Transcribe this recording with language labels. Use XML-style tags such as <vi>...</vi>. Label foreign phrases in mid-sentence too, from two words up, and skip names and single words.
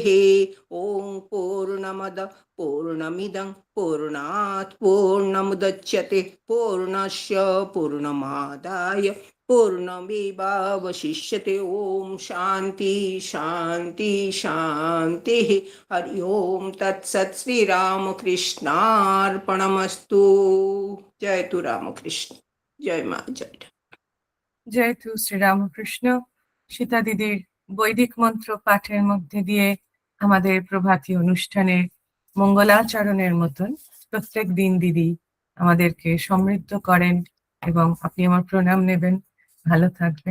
<sa>ॐ पूर्णमद पूर्णमिदं पूर्णात् पूर्णमुदच्यते पूर्णस्य पूर्णमादाय पूर्णमेवावशिष्यते। ॐ शान्ति शान्ति शान्तिः। हरि ओम तत्सत्। श्रीरामकृष्णार्पणमस्तु। जय तु रामकृष्ण। जय मा जय। জয় তু শ্রীরামকৃষ্ণ।</sa> <bn>সীতা দিদির বৈদিক মন্ত্র পাঠের মধ্যে দিয়ে আমাদের প্রভাতী অনুষ্ঠানে মঙ্গলাচরণের মতন প্রত্যেক দিন দিদি আমাদেরকে সমৃদ্ধ করেন। এবং আপনি আমার প্রণাম নেবেন, ভালো থাকবেন।</bn>